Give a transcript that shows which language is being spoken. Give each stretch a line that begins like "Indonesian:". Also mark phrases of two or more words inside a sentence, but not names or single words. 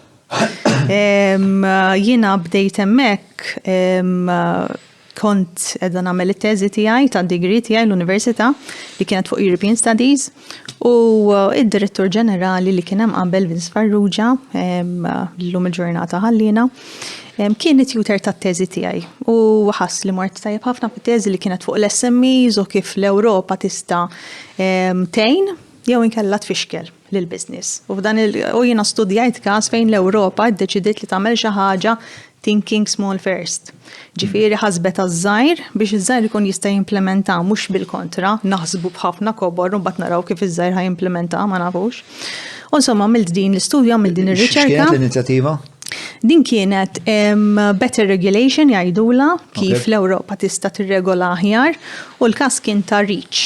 Maltese: Jiena bdejt hemmhekk kont qiegħda nagħmel it-teżi tiegħi tad-degree tiegħi l-Università li kienet fuq European Studies u id-Direttur Ġenerali li kien hemm qabel Vince Farrugia llum il-ġurnata ħallina kien it-tutor tat-teżi tiegħi u ħass li mort tajjeb ħafna fit-teżi li kienet fuq l-SMEs u kif l-Ewropa tista' tgħin jew inkella tfixkel lill-business. U jiena studjajt każ fejn l-Ewropa ddeċidiet li tagħmel xi ħaġa
English: thinking small first.
Maltese: Ġifieri ħasbet għaż-żgħir biex iż-żgħir ikun jista' jimplementa mhux bil-kontra, naħsbu b'ħafna kobor u mbagħad naraw kif iż-żgħir ħajimplementa ma nafux. U insomma għamilt din l-istudju, għamilt din ir-riċerka. X'kienet l-inizjattiva? Din kienet
English: better regulation
Maltese: jgħidula kif l-Ewropa tista' tirregola aħjar u l-każ kien ta' REACH.